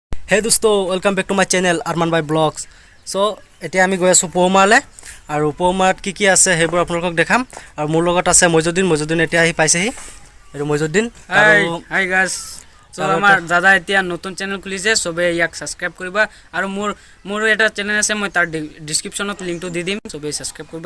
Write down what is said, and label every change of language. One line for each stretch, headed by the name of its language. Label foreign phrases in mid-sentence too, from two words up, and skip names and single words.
Hindi: हे दोस्तों
English: welcome back to my channel अरमान भाई ब्लॉग्स।
Assamese: सो এতিয়া আমি গৈ আছোঁ পৌমালে আৰু পৌমাত কি আছে সেইবোৰ আপোনালোকক দেখাম। আৰু মোৰ লগত আছে মইজুদ্দিন এতিয়া আহি পাইছেহি। আৰু মইজুদ্দিন
English: hi guys.
Assamese: সো আমাৰ দাদা এতিয়া নতুন চেনেল খুলিছে, সবে ইয়াক সাবস্ক্রাইব কৰিবা। আৰু মোৰ এটা চেনেল আছে, মই তাৰ ডেসক্ৰিপচনত লিংকটো দি দিম, সবে সাবস্ক্রাইব কৰিবা।